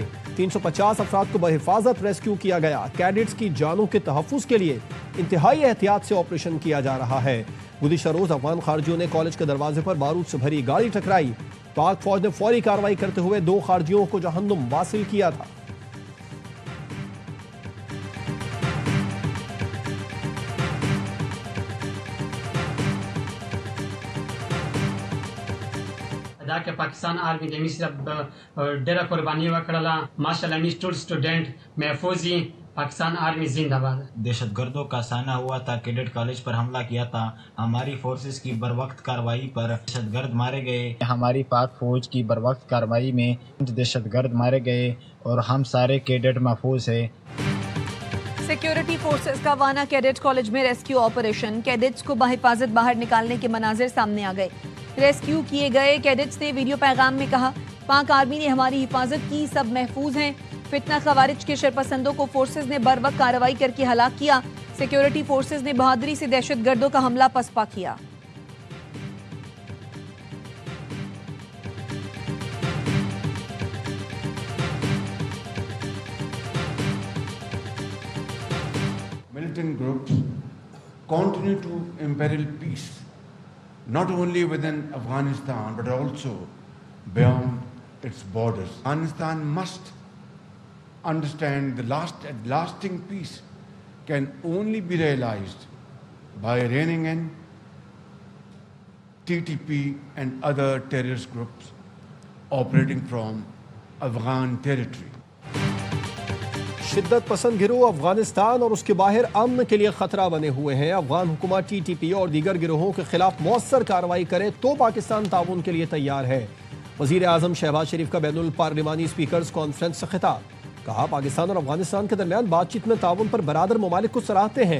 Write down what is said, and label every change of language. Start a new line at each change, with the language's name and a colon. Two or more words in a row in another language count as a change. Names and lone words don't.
Urdu: 350 افراد کو بحفاظت ریسکیو کیا گیا۔ کیڈٹس کی جانوں کے تحفظ کے لیے انتہائی احتیاط سے آپریشن کیا جا رہا ہے۔ گزشتہ روز افغان خارجیوں نے کالج کے دروازے پر بارود سے بھری گاڑی ٹکرائی۔ پاک فوج نے فوری کارروائی کرتے ہوئے 2 خارجیوں کو جہنم واصل کیا تھا۔
Pashto: دا که پاکستان آرمی د مصر ډیره قرباني وکړله ماشاءالله مس ټول سټوډنټ محفوظ پاکستان آرمی
Urdu: زندہ باد۔ دہشت گردوں کا سامنا ہوا تھا، کیڈٹ کالج پر حملہ کیا تھا۔ ہماری فورسز کی بروقت کارروائی پر دہشت گرد مارے گئے۔ ہماری پاک فوج کی بروقت کارروائی میں دہشت گرد مارے گئے اور ہم سارے کیڈٹ محفوظ ہیں۔ سیکیورٹی فورسز کا وانا کیڈٹ کالج میں ریسکیو آپریشن۔ کیڈٹس کو بحفاظت باہر نکالنے کے مناظر سامنے آ گئے۔ ریسکیو کیے گئے کیڈٹس نے ویڈیو پیغام میں کہا پاک آرمی نے ہماری حفاظت کی، سب محفوظ ہیں۔ فتنہ خوارج کے شرپسندوں کو فورسز نے بر وقت کارروائی کر کے ہلاک کیا۔ سیکیورٹی فورسز نے بہادری سے دہشت گردوں کا حملہ پسپا کیا۔
English: Militant groups continue to imperil peace, not only within Afghanistan but also beyond its borders. Afghanistan must understand the lasting peace can only be realized by reining in TTP and other terrorist groups operating from Afghan territory.
Urdu: شدت پسند گروہ افغانستان اور اس کے باہر امن کے لیے خطرہ بنے ہوئے ہیں. افغان حکومت TTP اور دیگر گروہوں کے خلاف مؤثر کارروائی کرے تو پاکستان تعاون کے لیے تیار ہے. وزیر اعظم شہباز شریف کا بین الپارلیمانی
English: speakers conference
Urdu: سے خطاب، کہا پاکستان اور افغانستان کے درمیان بات چیت میں تعاون پر برادر ممالک کو سراہتے ہیں.